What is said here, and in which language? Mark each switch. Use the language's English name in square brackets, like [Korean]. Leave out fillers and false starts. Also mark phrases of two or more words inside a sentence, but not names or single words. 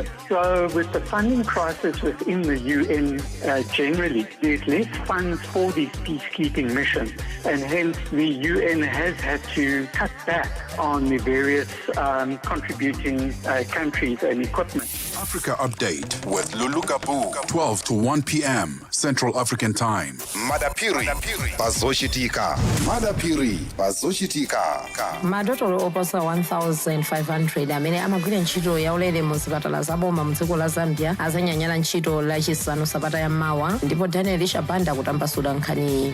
[English] So with the funding crisis within the UN generally, there's less funds for these peacekeeping missions, and hence the UN has had to cut back on the various contributing countries and equipment. Africa Update with Lulu Kapu, 12 to 1 p.m. Central African Time. [Nyanja] Madapiri pazoshitika. Madapiri pazoshitika. madotolo oposa 1500 amene amagwira ntchito yaulere mu zipatala zaboma mu dziko la Zambia azanyanyala ntchito lachisanu sabata ya mawa, ndipo Daniel Shabanda kutambasula nkhaniyi.